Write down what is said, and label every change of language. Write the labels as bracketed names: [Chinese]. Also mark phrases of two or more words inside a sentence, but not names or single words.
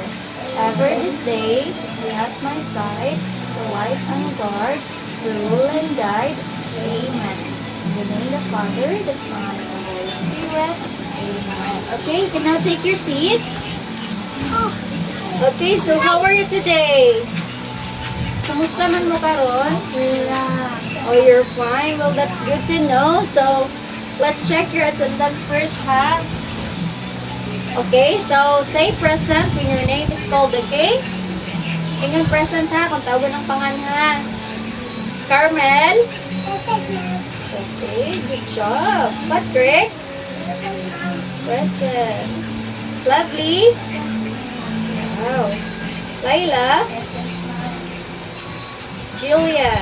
[English] Ever this day, be at my side, to light and guard, to rule and guide. Amen. In the name of the Father, the Son, and the Holy Spirit. Amen. Okay, you can now take your seats. Okay, so how are you today? [Cebuano] Kamusta man mo karon? [English] Oh, you're fine. Well, that's good to know. So, let's check your attendance first, ha? Okay, so say present when your name is called, okay? [Cebuano] Ingon present ha, kung tawag ng pangan ha. [English] Carmel? Okay, good job. Patrick? Present. Lovely? Wow. Laila? Jillian?